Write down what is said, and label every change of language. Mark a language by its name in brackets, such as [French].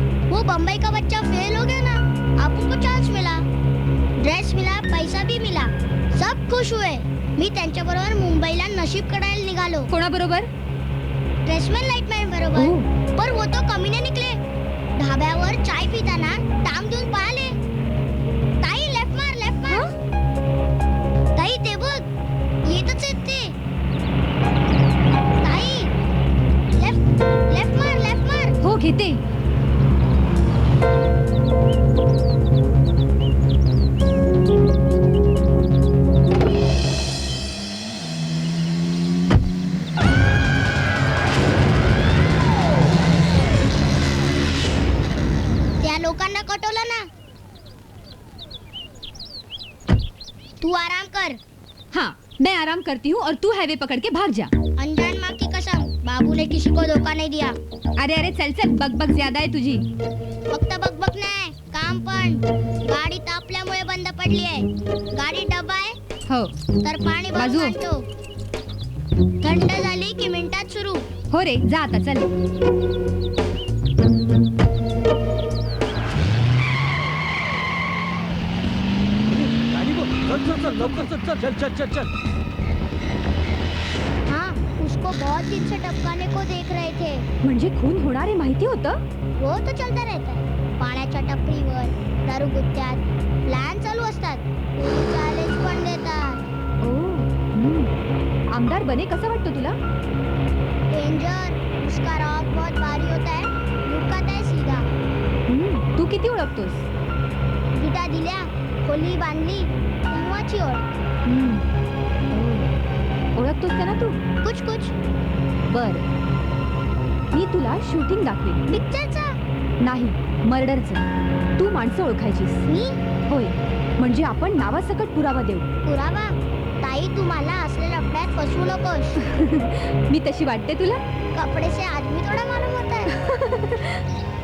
[Hindi] वो बम्बई का बच्चा फेल हो गया ना, आपको को चांस मिला, ड्रेस मिला, पैसा भी मिला, सब खुश हुए. [Marathi] मी त्यांच्या बरोबर मुंबईला नशीब काढायला निघालो. कोणाबरोबर? ड्रेसमॅन लाईटमॅन बरोबर. [Hindi] पर वो तो कमीने निकले. [Marathi] ढाब्यावर चाय पिताना टांग देऊन पळाले. ताई लेफ्ट मार, लेफ्ट मार. ताई ते बघ, येतच आहेत ते. ताई लेफ्ट, लेफ्ट मार, लेफ्ट मार. हो, घेते. त्या लोकांना कटवलं ना. तू आराम कर. [Hindi] हाँ, मैं आराम करती हूँ और तू हाईवे पकड़ के भाग जा. अनजान माँ की कसम, बाबू ने किसी को धोखा नहीं दिया. [Marathi] अरे अरे, चल चल, बकबक ज्यादा आहे तुझी. फक्त बकबक नाही, काम पण. गाडी तापल्यामुळे बंद पडली आहे. गाडी डबा आहे हो तर पाणी बाजू. भरून आणतो. थंड झाली की मिनिटात सुरू. हो रे, जा आता चल. गाडी बघ. चल चल चल, लवकर चल चल चल चल चल चल. [Hindi] हाँ, उसको बहुत दिन से टपकाने को देख रहे थे. [Marathi] म्हणजे खून होणार आहे माहिती होतं? [Hindi] वो तो चलता रहता है. [Marathi] पाण्याच्या टपरीवर, दारू गुत्त्यात प्लॅन चालू असतात. चॅलेंज पण देतात. ओ, आमदार बने कसा वाटतो तुला? डेंजर. [Hindi] उसका रॉक बहुत भारी होता है. लुटकाता है सीधा. [Marathi] तू किती ओळखतोस? विटा दिल्या, खोली बांधली, तेव्हाची ओळख. ओळखतोस का ना तू? [Hindi] कुछ कुछ. [Marathi] बर, मी तुला शूटिंग दाखवेन. पिक्चरचा? नाही, मर्डरचं. तू माणसं ओळखायचीस. मी? होय, म्हणजे आपण नावासकट पुरावा देऊ. पुरावा? ताई, तू मला असल्या लफड्यात फसवू नकोस. मी तशी वाटते तुला? [Hindi] कपडे से आदमी थोड़ा मालूम होता है.